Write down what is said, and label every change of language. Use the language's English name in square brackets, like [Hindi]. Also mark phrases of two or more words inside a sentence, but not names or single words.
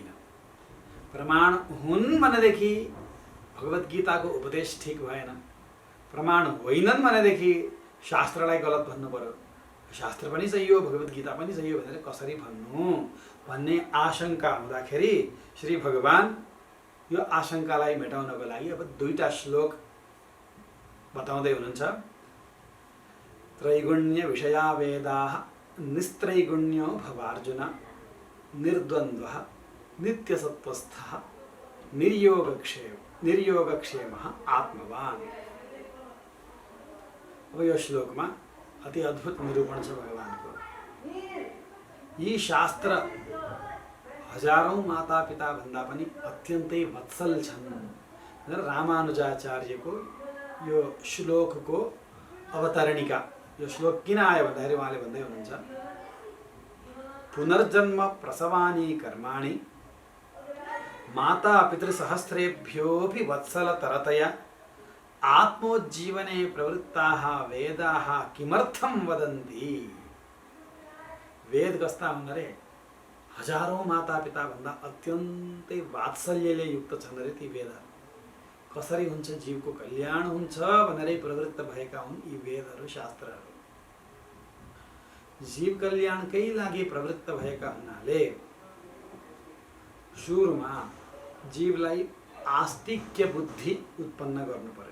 [Nepali] प्रमाण हुन् भनेदेखि भगवत गीताको उपदेश ठिक भएन, प्रमाण होइनन् भनेदेखि शास्त्रलाई गलत भन्नु पर्यो। शास्त्र पनि सही हो, भगवत गीता पनि सही हो भनेर कसरी भन्नु भन्ने आशंका हुँदाखेरि श्री भगवान यो आशंकालाई मेटाउनको लागि अब दुईटा श्लोक बताउँदै हुनुहुन्छ। [Sanskrit] त्रैगुण्य विषया वेदाः निस्त्रैगुण्यो भवार्जुन निर्द्वन्द्वः नित्यसत्वस्थः निर्योगक्षेमः आत्मवान्। [Nepali] अब यो श्लोकमा अति अद्भुत निरूपण छ भगवानको। यी शास्त्र हजारौं मातापिता भन्दा पनि अत्यन्तै वत्सल छन् भनेर रामानुजाचार्यको यो श्लोकको अवतरणिका। यो श्लोक किन आयो भन्दाखेरि उहाँले भन्दै हुनुहुन्छ, [Sanskrit] पुनर्जन्म प्रसवानि कर्माणि माता पितृसहस्रेभ्योऽपि वत्सलतरतया आत्मोज्जीवने प्रवृत्ताः वेदाः किमर्थं वदन्ति। [Nepali] वेद कस्ता हुन् रे? हजारौं मातापिता भन्दा अत्यन्तै वात्सल्यले युक्त छन् रे ती वेदहरू। कसरी हुन्छ जीवको कल्याण हुन्छ भनेरै प्रवृत्त भएका हुन् यी वेदहरू, शास्त्रहरू। जीव कल्याणकै लागि प्रवृत्त भएका हुनाले सुरुमा जीवलाई आस्तिक्य बुद्धि उत्पन्न गर्नु पर्यो।